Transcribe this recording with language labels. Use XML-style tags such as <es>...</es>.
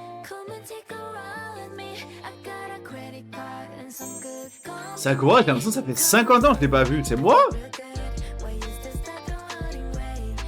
<en>Come and take a ride with me. I got a credit card and some good coffee.</en> <fr>Sakura, j'ai l'impression que ça fait 50 ans que je l'ai pas vu. C'est moi?</fr> <en>Why is this that the running way?</en>